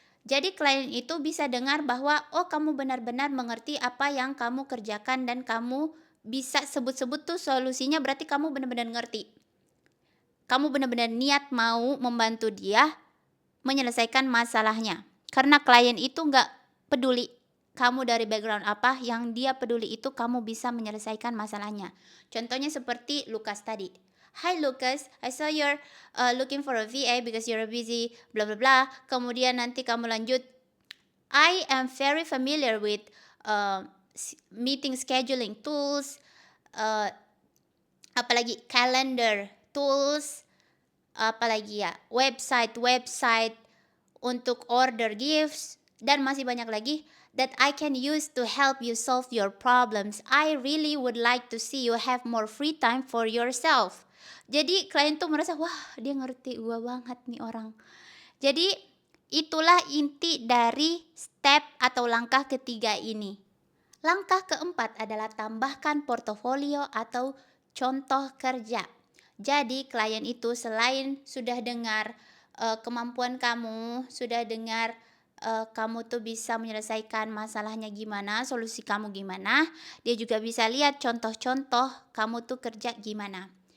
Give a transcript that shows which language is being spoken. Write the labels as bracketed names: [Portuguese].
[Indonesian] Jadi klien itu bisa dengar bahwa oh kamu benar-benar mengerti apa yang kamu kerjakan dan kamu bisa sebut-sebut tuh solusinya, berarti kamu benar-benar ngerti. Kamu benar-benar niat mau membantu dia menyelesaikan masalahnya. Karena klien itu nggak peduli kamu dari background apa, yang dia peduli itu kamu bisa menyelesaikan masalahnya. Contohnya seperti Lukas tadi. [English] Hi Lucas, I saw you're looking for a VA because you're busy, bla bla bla. [Indonesian] Kemudian nanti kamu lanjut, [English] I am very familiar with meeting scheduling tools, uh, [Indonesian] apalagi [English] calendar tools, [Indonesian] apalagi ya, website untuk [English] order gifts, [Indonesian] dan masih banyak lagi [English] that I can use to help you solve your problems. I really would like to see you have more free time for yourself. [Indonesian] Jadi klien tuh merasa, wah dia ngerti gua banget nih orang. Jadi itulah inti dari step atau langkah ketiga ini. Langkah keempat adalah tambahkan portofolio atau contoh kerja. Jadi klien itu selain sudah dengar kemampuan kamu, sudah dengar kamu tuh bisa menyelesaikan masalahnya gimana, solusi kamu gimana, dia juga bisa lihat contoh-contoh kamu tuh kerja gimana.